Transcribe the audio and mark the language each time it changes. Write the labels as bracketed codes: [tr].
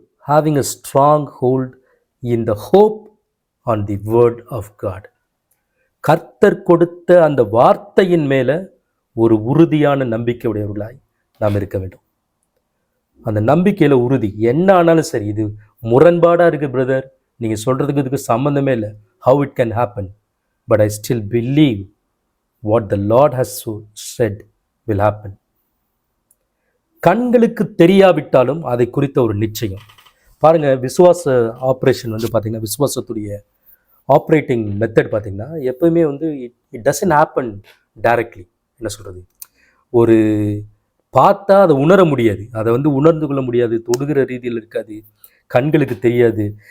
[en] having a strong hold in the hope on the word of God. [ta] கர்த்தர் கொடுத்த அந்த வார்த்தையின் மேல ஒரு உறுதியான நம்பிக்கையுடையவர்களாய் நாம் இருக்க வேண்டும். அந்த நம்பிக்கையில உறுதி. என்ன ஆனாலும் சரி, இது முரண்பாடா இருக்கு பிரதர், நீங்க சொல்றதுக்கு இதுக்கு சம்பந்தமே இல்லை, [en] how it can happen, but I still believe what the Lord has said will happen. [ta] கண்களுக்கு தெரியாவிட்டாலும் அதை குறித்த ஒரு நிச்சயம். பாருங்க, விசுவாச ஆப்ரேஷன் வந்து பார்த்தீங்கன்னா, விசுவாசத்துடைய ஆப்ரேட்டிங் மெத்தட் பார்த்தீங்கன்னா, எப்பவுமே வந்து இட் டசன்ட் ஹேப்பன் டைரக்ட்லி. என்ன சொல்கிறது, ஒரு பார்த்தா அதை உணர முடியாது, அதை வந்து உணர்ந்து கொள்ள முடியாது, தொடுகிற ரீதியில் இருக்காது, கண்களுக்கு தெரியாது.